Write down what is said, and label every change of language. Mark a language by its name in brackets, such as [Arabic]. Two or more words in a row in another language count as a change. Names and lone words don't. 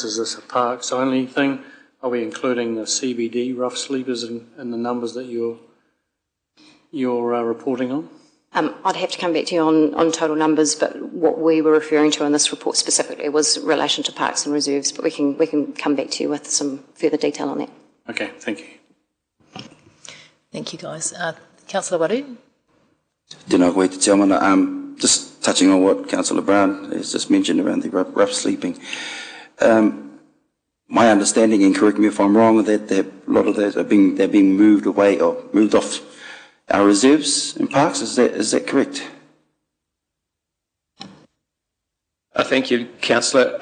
[English] Is this a parks only thing? Are we including the CBD rough sleepers in the numbers that you're reporting on? I'd have to come back to you on total numbers, but what we were referring to in this report specifically was relation to parks and reserves, but we can come back to you with some further detail on that. Okay, thank you. Thank you, guys. Councillor Waru. [Māori] Tēnā koe te tiamana. [English] Just touching on what Councillor Brown has just mentioned around the rough sleeping. My understanding, and correct me if I'm wrong, that a lot of those they're being moved away or moved off our reserves and parks. Is that correct? Thank you, Councillor.